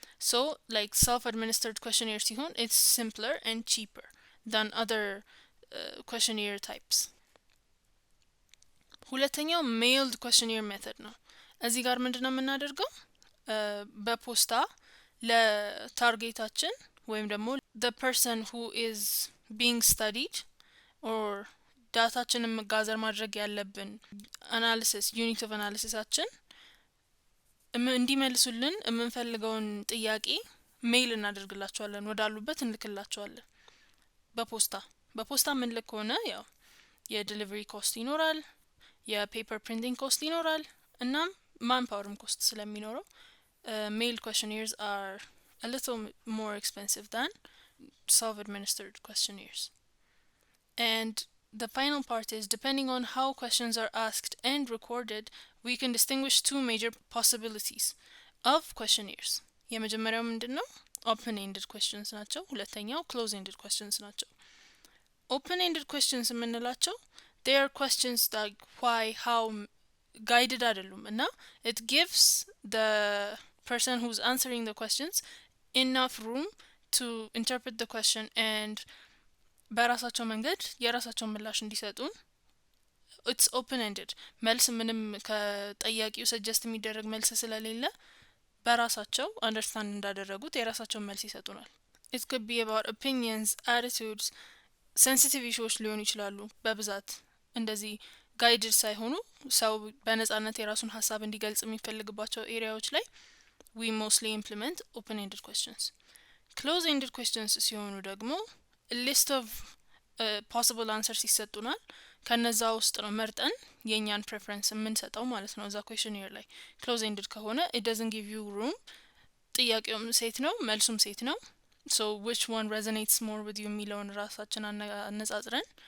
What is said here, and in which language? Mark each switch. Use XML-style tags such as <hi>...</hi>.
<en>So like self-administered questionnaire</en> <am>ሲሆን</am> <en>it's simpler and cheaper than other questionnaire types.</en> <am>ሁለተኛው mailed questionnaire method ነው። እዚህ ጋር ምንድነው የምናደርገው? በፖስታ ለታርጌታችን ወይም ደግሞ</am> <en>the person who is being studied or</en> <am>ዳታችንን መጋዘር ማድረግ ያለብን analysis unit of analysisአችን እንዲመልሱልን የምንፈልገውን ጥያቄ ሜይል እናደርግላቸዋለን ወዳሉበት እንልክላቸዋለን። በፖስታ ምንልክ ከሆነ ያው የዲሊቨሪ ኮስት ይኖራል፣ የፔፐር ፕሪንቲንግ ኮስት ይኖራል እና ማንፓወርም ኮስት ስለሚኖረው</am> <en>mail questionnaires are a little more expensive than self-administered questionnaires. And the final part is depending on how questions are asked and recorded, we can distinguish two major possibilities of questionnaires.</en> <am>የመጀመሪያው ምንድነው?</am> <en>open-ended questions</en> <am>ናቸው። ሁለተኛው</am> <en>close-ended questions</en> <am>ናቸው።</am> <en>open-ended questions</en> <am>የምንላቸው</am> <en>they are questions like why, how guided</en> <am>አይደሉም እና</am> <en>it gives the person who's answering the questions enough room to interpret the question and</en> <am>በራሳቸው መንገድ የራሳቸውን ምላሽ እንዲሰጡን</am> <en>it's open-ended</en> <am>መልስ ምንም ከጠያቂው ሰጀስት የሚደረግ መልስ ስለሌለ በራሳቸው አንደርስታንድ እንዳደረጉት የራሳቸውን መልስ ይሰጡናል።</am> <en>it could be about opinions, attitudes, sensitive issues</en> <am>ሊሆኑ ይችላሉ። በብዛት እንደዚህ ጋይድድ ሳይሆኑ ሰው በነጻነት የራሱን ሀሳብ እንዲገልጽ የሚፈልግባቸው ኤሪያዎች ላይ</am> <en>we mostly implement open-ended questions.</en> <am>Close-ended questions ሲሆኑ ደግሞ</am> <en>list of possible answers</en> <am>ይሰጡናል። ከነዛ ውስጥ ነው መርጠን የኛን preference የምንሰጠው ማለት ነው እዛ questionnaire ላይ። close-ended ከሆነ</am> <en>it doesn't give you room</en> <am>ጥያቄውም ሴት ነው መልሱም ሴት ነው</am> <en>so which one resonates more with you</en> <am>የሚለውን ራሳችን አነጻጽረን</am>